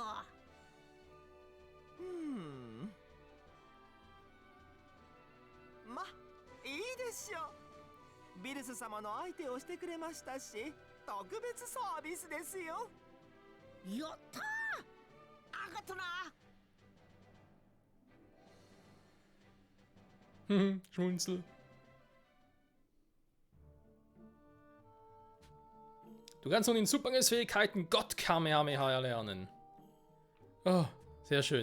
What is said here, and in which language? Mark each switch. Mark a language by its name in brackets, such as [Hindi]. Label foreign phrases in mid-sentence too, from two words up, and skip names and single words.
[Japanese] ま、いいでしょう。ビルス様の相手をしてくれましたし、特別サービスですよ。やったー、ありがとな。 [German] Schmunzel. Du kannst nun in Superangriffsfähigkeiten Gott Kamehameha erlernen. Oh, sehr schön.